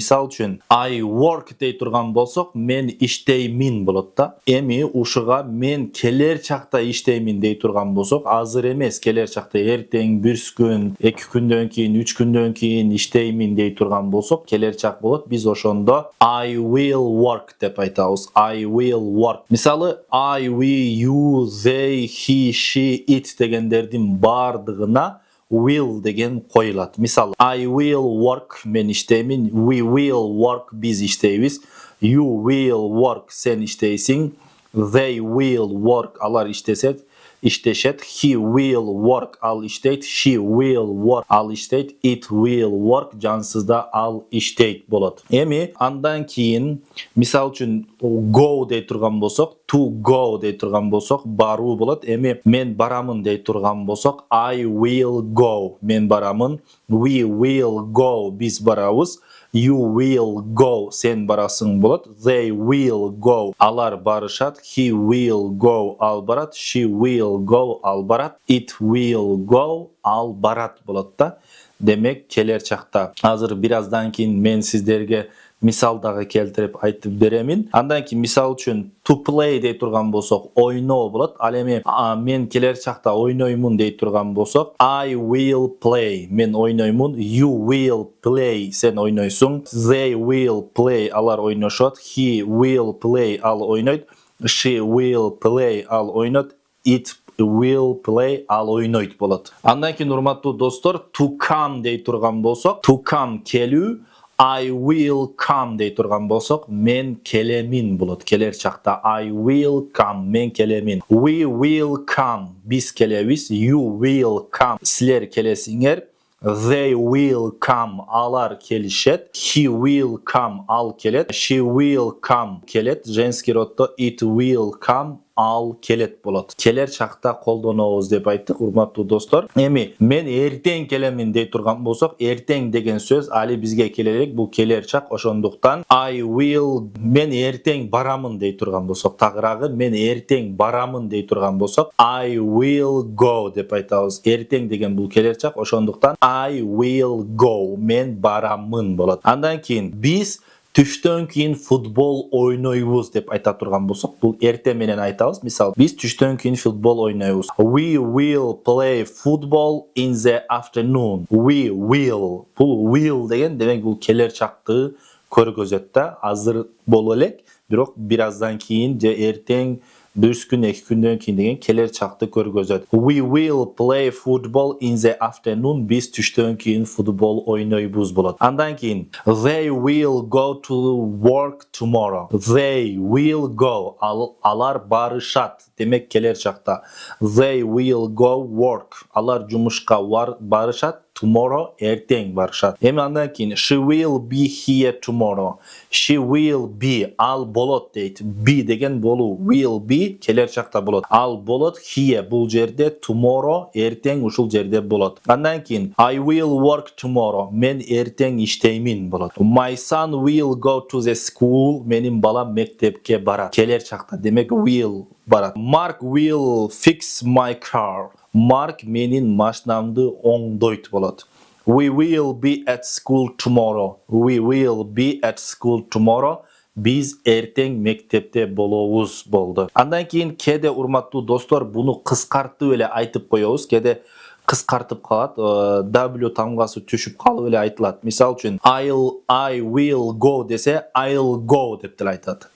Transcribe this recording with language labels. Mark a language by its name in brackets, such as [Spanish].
[Kyrgyz] Мисал үчүн I work дей турган болсок, мен иштеймин болот да. Эми ушуга мен келер чакта иштеймин дей турган болсок, азыр эмес, келер чакта эртең, бир күн, 2 күндөн кийин, 3 күндөн кийин иштеймин дей турган болсок, келер чак болот. Биз ошондо [English] I will work [Kyrgyz] деп айтабыз. [English] I will work. [Kyrgyz] Мисалы I, we, you, they, he, she, it дегендердин бардыгына will деген коюлат. Мисалы [English] I will work, [Kyrgyz] мен иштеймин. [English] We will work, [Kyrgyz] биз иштейбиз. [English] You will work, [Kyrgyz] сен иштейсиң. [English] They will work, [Kyrgyz] алар иштешет. [English] He will work, [Kyrgyz] ал иштейт. [English] She will work, [Kyrgyz] ал иштейт. [English] It will work, [Kyrgyz] жансызда ал иштейт болот. Эми андан кийин мисал үчүн go дей турган болсок, [English] to go [Kyrgyz] дей турган болсок, баруу болот. Эми мен барамын дей турган болсок, [English] I will go, [Kyrgyz] мен барамын. [English] We will go, [Kyrgyz] биз барабыз. [English] You will go, [Kyrgyz] сен барасың болот. [English] They will go, [Kyrgyz] алар барышат. [English] He will go, [Kyrgyz] ал барат. [English] She will go, [Kyrgyz] ал барат. [English] It will go, [Kyrgyz] ал барат болот да. Демек келер чакта. Азыр бир аздан кийин мен сиздерге мисал дагы келтирип айтып беремин. Андан кийин мисал үчүн [English] to play [Kyrgyz] дей турган болсок, ойноо болот. Ал эми мен келер чакта ойноймун дей турган болсок, [English] I will play, [Kyrgyz] мен ойноймун. [English] You will play, [Kyrgyz] сен ойнойсуң. [English] They will play, [Kyrgyz] алар ойношот. [English] He will play, [Kyrgyz] ал ойнойт. [English] She will play, ал ойнойт. It will play, [Kyrgyz] ал ойнойт болот. Андан кийин урматтуу достор, [English] to come [Kyrgyz] дей турган болсок, to come келүү. [English] I will come [Kyrgyz] дей турган болсок, мен келемин болот. Келер чакта [English] I will come, [Kyrgyz] мен келемин. [English] We will come, [Kyrgyz] биз келебиз. [English] You will come, [Kyrgyz] силер келесиңер. [English] They will come, [Kyrgyz] алар келишет. [English] He will come, [Kyrgyz] ал келет. [English] She will come, [Kyrgyz] келет. Женский роддо [English] it will come, [Kyrgyz] ал келет болот. Келер чакта колдонобуз деп айттык, урматтуу достор. Эми мен эртең келемин дей турган болсок, эртең деген сөз али бизге келерек, бул келер чак. Ошондуктан I will, мен эртең барамын дей турган болсок, тагыраагы мен эртең барамын дей турган болсок, [English] I will go [Kyrgyz] деп айтабыз. Эртең деген бул келер чак. Ошондуктан [English] I will go, [Kyrgyz] мен барамын болот. Андан кийин биз түштөн кийин футбол ойнойбуз деп айта турган болсок, бул эртең менен айтабыз. Мисалы, биз түштөн кийин футбол ойнойбуз. [English] We will play football in the afternoon. We will. [Kyrgyz] Бул will деген демек бул келер чакты көргөзөт да. Азыр боло элек, бирок бир аздан кийин же эртең, 1 күн, 2 күндөн кийин деген келер чакты көргөзөт. [English] We will play football in the afternoon. [Kyrgyz] Биз түштөн кийин футбол ойнойбуз болот. Андан кийин [English] they will go to work tomorrow. They will go, [Kyrgyz] алар барышат. Демек келер чакта [English] they will go work, [Kyrgyz] алар жумушка барышат. [English] Tomorrow, [Kyrgyz] эртең барышат. Эми андан кийин [English] she will be here tomorrow. She will be, [Kyrgyz] ал болот дейт. Be деген болуу. [English] Will be [Kyrgyz] келер чакта болот. Ал болот here, бул жерде. Tomorrow, эртең ушул жерде болот. Андан кийин [English] I will work tomorrow. [Kyrgyz] Мен эртең иштеймин болот. [English] My son will go to the school. [Kyrgyz] Менин балам мектепке барат. Келер чакта. Демек will барат. [English] Mark will fix my car. [Kyrgyz] Mark менин машинамды оңдойт болот. [English] We will be at school tomorrow. We will be at school tomorrow. [Kyrgyz] Биз эртең мектепте болобуз болду. Андан кийин кеде урматтуу достор, буну кыскартып эле айтып коебуз. Кеде кыскартып калат, w тамгасы түшүп калып эле айтылат. Мисалы үчүн [English] I will go [Kyrgyz] десе [English] I'll go [Kyrgyz] деп деле айтат.